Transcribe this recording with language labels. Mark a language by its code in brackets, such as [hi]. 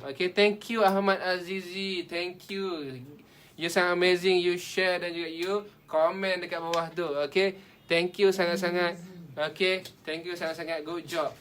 [en] Okay, thank you Ahmad Azizi, thank you. You [ms] sangat [en] amazing, you share [ms] dan juga you komen dekat bawah tu. [en] Okay, thank you [ms] sangat-sangat. [en] Okay, thank you [ms] sangat-sangat, [en] good job.